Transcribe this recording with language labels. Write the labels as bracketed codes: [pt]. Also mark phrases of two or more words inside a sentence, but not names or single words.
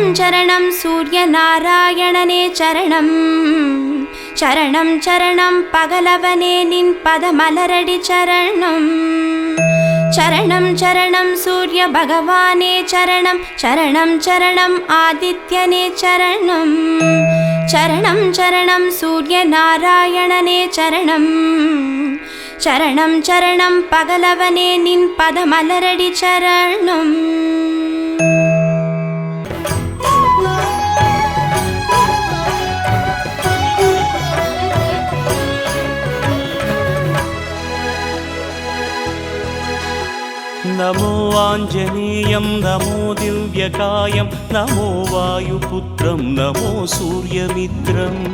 [ta] சரணம் சூரிய நாராயணனே சரணம், சரணம் சரணம் பகலவனே நின் பதமலரடி சரணம், சரணம் சரணம் சூரிய பகவானே சரணம், சரணம் சரணம் ஆதித்யனே சரணம், சரணம் சரணம் சூரிய நாராயணனே சரணம், சரணம் சரணம் பகலவனே நின் பதமலரடி சரணம். [sa] नमो आञ्जनेयं नमो दिव्यकायं नमो वायुपुत्रं नमो सूर्यमित्रं